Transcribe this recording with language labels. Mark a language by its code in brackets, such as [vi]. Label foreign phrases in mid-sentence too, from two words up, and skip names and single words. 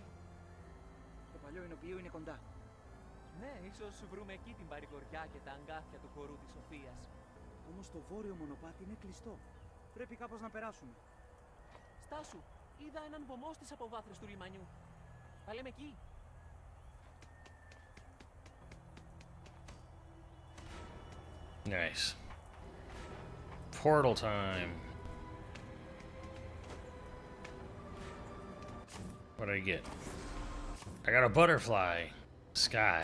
[el] Το παλιό εινοποιείο είναι κοντά. Ναι, ίσως βρούμε εκεί την παρηγοριά και τα αγκάθια του χορού της Σοφίας. Όμως το βόρειο μονοπάτι είναι κλειστό. Πρέπει κάπως να περάσουμε. Στάσου, είδα έναν βωμό στις αποβάθρες του λιμανιού. Θα λέμε εκεί. [en] Nice. Portal time. What did I get? I got a butterfly. Sky.